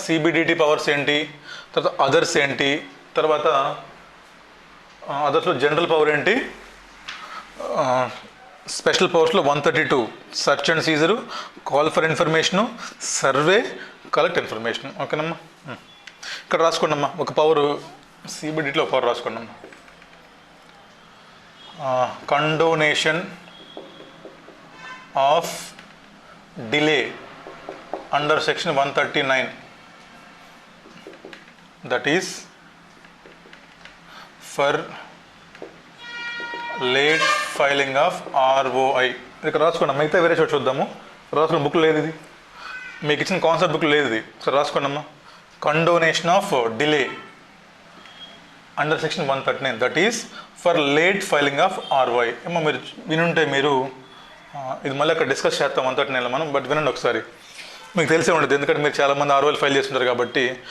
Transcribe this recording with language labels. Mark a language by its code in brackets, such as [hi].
[te] CBDT powers ఏంటి, తర్వాత others ఏంటి, తర్వాత అదర్స్లో జనరల్ పవర్ ఏంటి, special పవర్స్లో 132 search and Caesar, call for information, survey, collect information. ఓకేనమ్మా? ఇక్కడ రాసుకోండి అమ్మా. ఒక పవర్ సిబిడిటీలో పవర్ రాసుకోండి అమ్మా. [en] Condonation of delay under section 139, that is for late filing of ROI. [te] ఇక్కడ రాసుకోండి. మిగతా వేరే చోట చూద్దాము. రాసుకున్న బుక్ లేదు ఇది, మీకు ఇచ్చిన కాన్సెప్ట్ బుక్ లేదు ఇది. సరే రాసుకోండి అమ్మా. [en] Condonation of delay under section 139, that is for late filing of ROI. [te] ఏమో మీరు వినుంటే మీరు ఇది మళ్ళీ అక్కడ డిస్కస్ చేస్తాం 139లో మనం, బట్ వినండి ఒకసారి, మీకు తెలిసే ఉండదు, ఎందుకంటే మీరు చాలామంది ROI ఫైల్ చేస్తుంటారు కాబట్టి.